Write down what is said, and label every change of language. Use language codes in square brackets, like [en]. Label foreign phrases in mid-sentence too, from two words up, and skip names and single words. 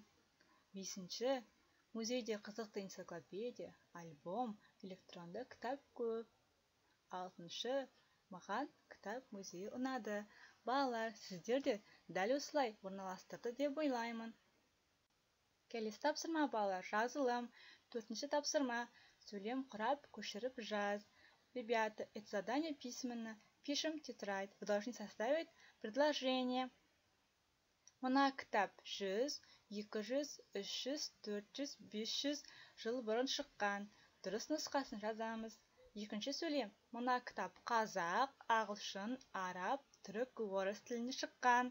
[kk] 5-ші, музейде қызықты энциклопедия, альбом, электронды кітап көп. 6-ші, маған кітап музейі ұнады. Балалар, сіздер де дәл осылай орналастырды деп ойлаймын. Келесі тапсырма, балалар, жазылым. 4-ші тапсырма. Сөйлем құрап, көшіріп жаз. [ru] Ребята, это задание письменно. Пишем тетрадь. Вы должны составить предложение. [kk] Мына кітап 100, 200, 300, 400, 500 жыл бұрын шыққан. Дұрыс нұсқасын жазамыз. 2-ші сөйлем. Мына кітап қазақ, ағылшын, араб, түрік, орыс тілінде шыққан.